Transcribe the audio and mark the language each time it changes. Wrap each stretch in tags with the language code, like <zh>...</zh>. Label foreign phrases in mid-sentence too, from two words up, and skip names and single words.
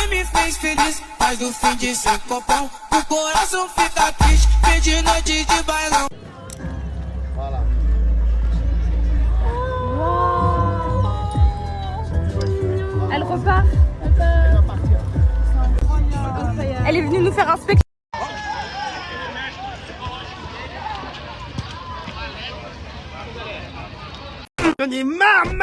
<pt>me fez feliz, mas no fim de ser copão, o coração fica triste, fim de noite de bailão.</pt> <fr>Voilà. Elle repart. Elle est venue nous faire un spectacle. J'en ai marre.</fr>